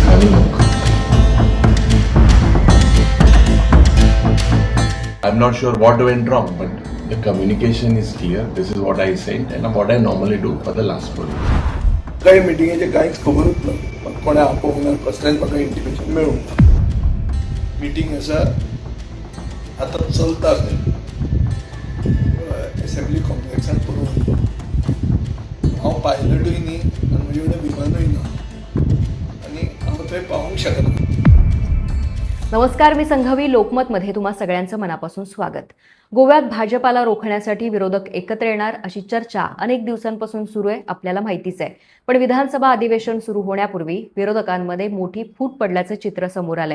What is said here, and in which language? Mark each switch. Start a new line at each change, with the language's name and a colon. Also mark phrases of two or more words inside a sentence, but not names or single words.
English: I'm not sure what went wrong, but the communication is clear. This is what I sent and what I normally do for the last 4 years.
Konkani: काही मिटिंगेचे कांयच खबरूच ना, कोणा आपोवंक ना, कसलेंच म्हाका इंटिमेशन मेळूंक ना. मिटींग आसा आतां चलता
English: assembly complex
Konkani: पळोवन हांव पायलटूय न्ही आनी म्हजे कडेन विमानूय ना आनी हांव थंय पावूंक शकना.
Marathi: नमस्कार, मी संघवी. लोकमतमध्ये तुम्हा सगळ्यांचं मनापासून स्वागत. गोव्यात भाजपाला रोखण्यासाठी विरोधक एकत्र येणार अशी चर्चा अनेक दिवसांपासून सुरू आहे, आपल्याला माहितीच आहे. पण विधानसभा अधिवेशन सुरू होण्यापूर्वी विरोधकांमध्ये मोठी फूट पडल्याचं चित्र समोर आलंय.